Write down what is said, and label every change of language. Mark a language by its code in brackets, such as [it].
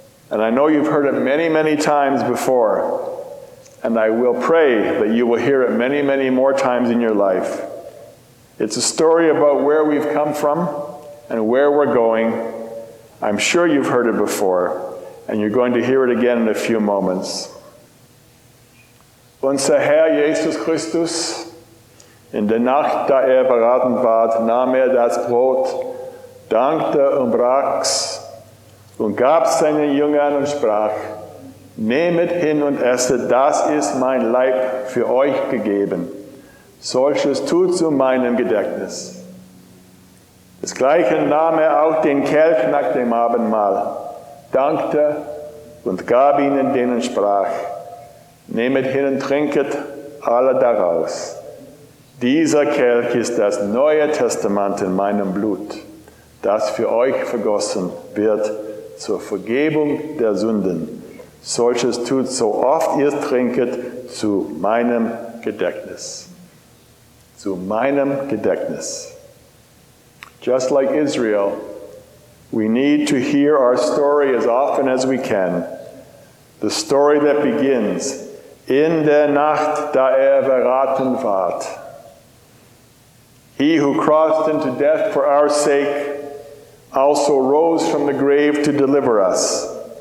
[en] And I know you've heard it many, many times before. And I will pray that you will hear it many, many more times in your life. It's a story about where we've come from and where we're going. I'm sure you've heard it before, and you're going to hear it again in a few moments. [de] Unser Herr Jesus Christus, in der Nacht, da beraten ward, nahm das Brot, dankte und brach's und gab's seinen Jüngern und sprach: Nehmet hin und esset, das ist mein Leib für euch gegeben. Solches tut zu meinem Gedächtnis. Desgleichen nahm auch den Kelch nach dem Abendmahl, dankte und gab ihnen den und sprach: Nehmet hin und trinket alle daraus. Dieser Kelch ist das Neue Testament in meinem Blut, das für euch vergossen wird zur Vergebung der Sünden. Solches tut, so oft ihr trinket, zu meinem Gedächtnis. Zu meinem Gedächtnis. [en] Just like Israel, we need to hear our story as often as we can. The story that begins, [de] in der Nacht, da verraten ward. [en] He who crossed into death for our sake also rose from the grave to deliver us.